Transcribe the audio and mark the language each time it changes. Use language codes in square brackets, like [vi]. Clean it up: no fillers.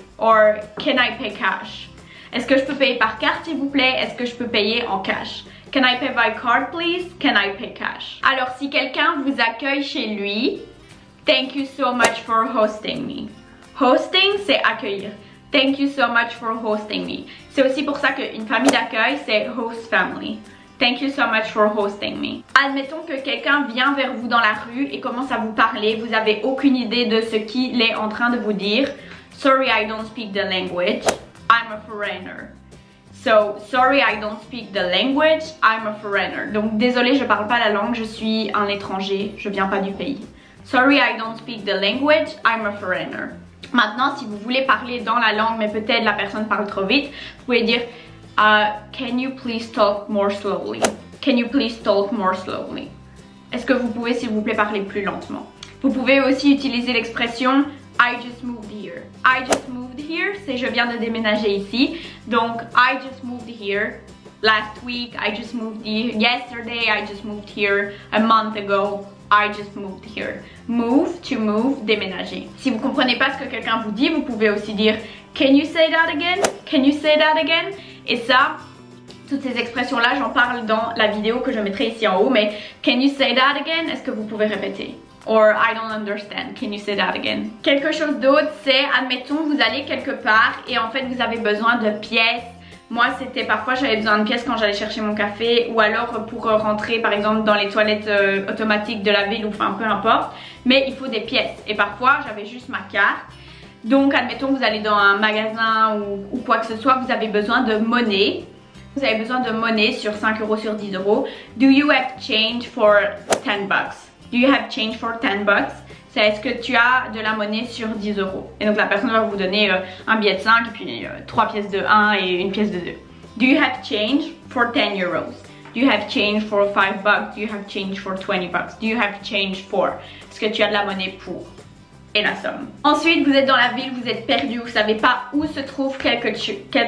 [en] Or can I pay cash? [fr] Est-ce que je peux payer par carte s'il vous plaît? Est-ce que je peux payer en cash? [en] Can I pay by card please? Can I pay cash? [fr] Alors si quelqu'un vous accueille chez lui, [en] thank you so much for hosting me. [fr] Hosting, c'est accueillir. [en] Thank you so much for hosting me. [fr] C'est aussi pour ça qu'une famille d'accueil, c'est host family. [en] Thank you so much for hosting me. [fr] Admettons que quelqu'un vient vers vous dans la rue et commence à vous parler. Vous n'avez aucune idée de ce qu'il est en train de vous dire. [en] Sorry, I don't speak the language. I'm a foreigner. So, sorry, I don't speak the language. I'm a foreigner. [fr] Donc, désolé, je parle pas la langue. Je suis un étranger. Je viens pas du pays. [en] Sorry, I don't speak the language. I'm a foreigner. [fr] Maintenant, si vous voulez parler dans la langue, mais peut-être la personne parle trop vite, vous pouvez dire [en] can you please talk more slowly? Can you please talk more slowly? [fr] Est-ce que vous pouvez s'il vous plaît parler plus lentement? Vous pouvez aussi utiliser l'expression [en] I just moved here. I just moved here, [fr] c'est je viens de déménager ici. [en] Donc I just moved here last week. I just moved here yesterday. I just moved here a month ago. I just moved here. Move, to move, déménager. [fr] Si vous comprenez pas ce que quelqu'un vous dit, vous pouvez aussi dire [en] can you say that again? Can you say that again? [fr] Et ça, toutes ces expressions-là, j'en parle dans la vidéo que je mettrai ici en haut, mais [en] can you say that again? [fr] Est-ce que vous pouvez répéter? [en] Or I don't understand, can you say that again? [fr] Quelque chose d'autre, c'est, admettons, vous allez quelque part et en fait vous avez besoin de pièces. Moi, c'était parfois j'avais besoin de pièces quand j'allais chercher mon café ou alors pour rentrer par exemple dans les toilettes automatiques de la ville ou enfin peu importe. Mais il faut des pièces et parfois j'avais juste ma carte. Donc admettons que vous allez dans un magasin ou quoi que ce soit, vous avez besoin de monnaie. Vous avez besoin de monnaie sur 5 euros, sur 10 euros. [en] Do you have change for 10 bucks? Do you have change for 10 bucks? [fr] C'est est-ce que tu as de la monnaie sur 10 euros? Et donc la personne va vous donner un billet de 5 et puis 3 pièces de 1 et une pièce de 2. [en] Do you have change for 10 euros? Do you have change for 5 bucks? Do you have change for 20 bucks? Do you have change for? [fr] Est-ce que tu as de la monnaie pour? Et la somme. Ensuite, vous êtes dans la ville, vous êtes perdu, vous savez pas où se trouve quelque chose.